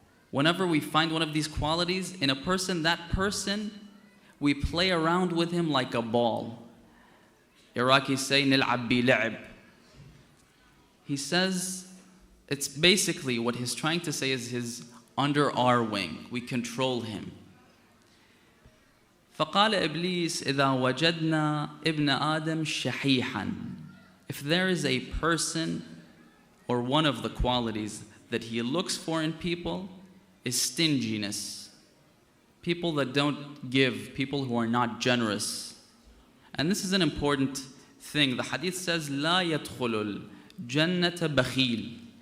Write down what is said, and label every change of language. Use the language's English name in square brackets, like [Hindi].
[English] Whenever we find one of these qualities in a person, that person, we play around with him like a ball. Iraqis say, [Arabic] نِلْعَبْ بِلَعِبْ. [English] He says, it's basically what he's trying to say is he's under our wing. We control him. [Arabic] فقال إبليس إذا وجدنا ابن آدم شحيحا. [English] If there is a person or one of the qualities that he looks for in people is stinginess. People that don't give, people who are not generous. And this is an important thing. The hadith says, [Arabic] لا يدخل الجنة بخيل.